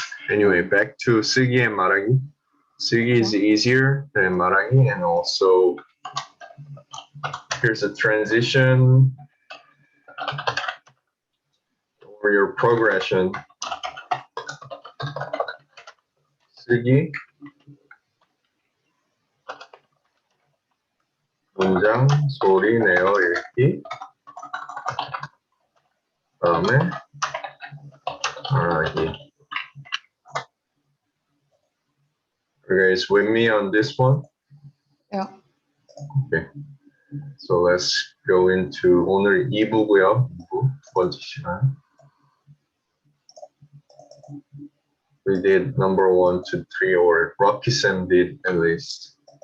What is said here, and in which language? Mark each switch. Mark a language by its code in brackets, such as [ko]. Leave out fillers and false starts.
[en] Anyway, back to 쓰기 and 말하기. 쓰기 is easier than 말하기, and also here's a transition or your progression. [ko] 쓰기, 문장, 소리 내어 읽기, 다음에 말하기. [en] Are you guys with me on this one? Yeah. Okay. So let's go into [ko] 오늘 2부고요. 2부 두 번째 시간. [en] We did number 1 to 3, or Rocky Sam did at least.